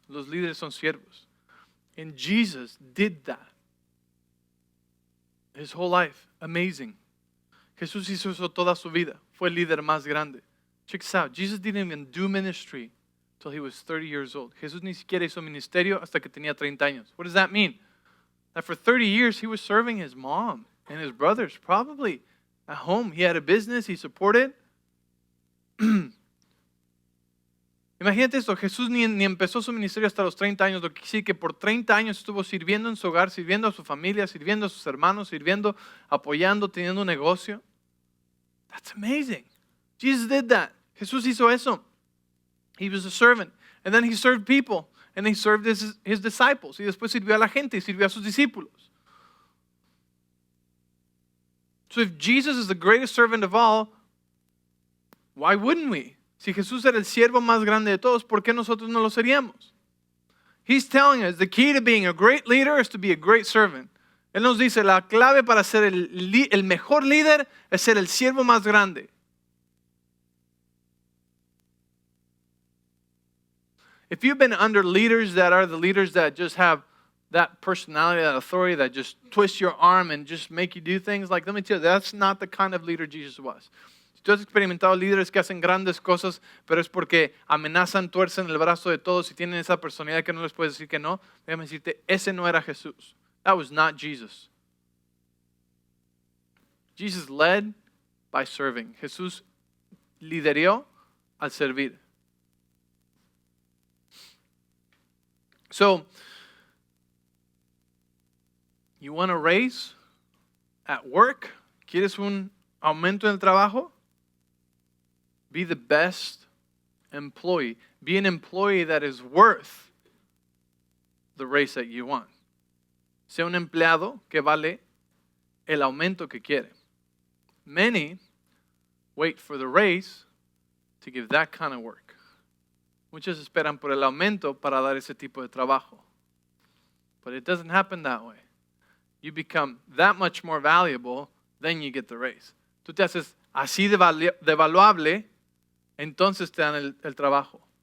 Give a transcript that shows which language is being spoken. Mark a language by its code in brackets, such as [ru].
[es] Los líderes son siervos. [en] And Jesus did that. His whole life. Amazing. [es] Jesús hizo eso toda su vida. Fue el líder más grande. [en] Check this out. Jesus didn't even do ministry until he was 30 years old. [es] Jesús ni siquiera hizo ministerio hasta que tenía 30 años. [en] What does that mean? That for 30 years he was serving his mom and his brothers, probably at home. He had a business, he supported. [es] Imagínate esto, Jesús ni empezó su ministerio hasta los 30 años, lo que sí que por 30 años estuvo sirviendo en su hogar, sirviendo a su familia, sirviendo a sus hermanos, sirviendo, apoyando, teniendo un negocio. [en] That's amazing. Jesus did that. [es] Jesús hizo eso. [en] He was a servant. And then he served people. And he served his disciples. [es] Y después sirvió a la gente y sirvió a sus discípulos. [en] So if Jesus is the greatest servant of all, why wouldn't we? [es] Si Jesús era el siervo más grande de todos, ¿por qué nosotros no lo seríamos? [en] He's telling us the key to being a great leader is to be a great servant. [es] Él nos dice, la clave para ser el mejor líder es ser el siervo más grande. [en] If you've been under leaders that are the leaders that just have that personality, that authority, that just twist your arm and just make you do things, like, let me tell you, that's not the kind of leader Jesus was. [es] Si tú has experimentado líderes que hacen grandes cosas, pero es porque amenazan, tuercen el brazo de todos y tienen esa personalidad que no les puedes decir que no, déjame decirte, ese no era Jesús. [en] That was not Jesus. Jesus led by serving. [es] Jesús lideró al servir. [en] So, you want a raise at work? [es] ¿Quieres un aumento en el trabajo? [en] Be the best employee. Be an employee that is worth the raise that you want. [es] Sea un empleado que vale el aumento que quiere. [en] Many wait for the raise to give that kind of work. [es] Muchos esperan por el aumento para dar ese tipo de trabajo. [en] But it doesn't happen that way. You become that much more valuable, then you get the raise. [es] Tú te haces así de valuable, entonces te dan el trabajo.